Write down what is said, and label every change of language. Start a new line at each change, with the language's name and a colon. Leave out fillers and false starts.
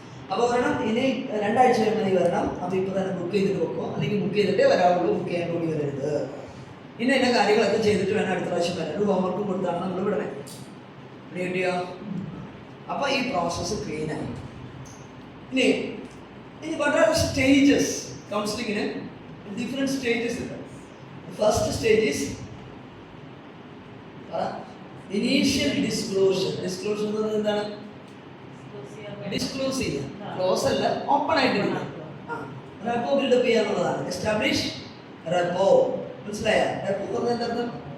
Malayalam: അപ്പോൾ വരണം, ഇനി 2 ആഴ്ച കഴിയുമ്പോൾ വരണം. അപ്പോൾ ഇപ്പോൾ തന്നെ ബുക്ക് ചെയ്തിട്ട് വെക്കോ, അല്ലെങ്കിൽ ബുക്ക് ചെയ്തിട്ടേ വരാവുള്ളൂ, ബുക്ക് ചെയ്യാൻ കൂടി വരരുത്. ഇനി എൻ്റെ കാര്യങ്ങളൊക്കെ ചെയ്തിട്ട് വേണം അടുത്ത പ്രാവശ്യം വരാൻ. ഒരു ഹോംവർക്കും കൊടുത്താണ് നമ്മൾ വിടണേ, കിട്ടിയോ. അപ്പോൾ ഈ പ്രോസസ്സ് ക്ലീനായി.
English: ഇനി what are the stages?
Malayalam: കൗൺസിലിങ്ങിന് different stages ഉണ്ട്.
English: First stage is initial disclosure.
Malayalam: Disclosure എന്ന് പറയുന്നത് എന്താണ്, ഡിസ്ക്ലോസ് ചെയ്യുക, ക്ലോസ് അല്ല, ഓപ്പൺ ആയിട്ട് റെപ്പോ ബിൽഡപ്പ് ചെയ്യാന്നുള്ളതാണ്. എസ്റ്റാബ്ലിഷ് റെപ്പോ, മനസ്സിലായ? റെപ്പോ പറഞ്ഞതിൻ്റെ അർത്ഥം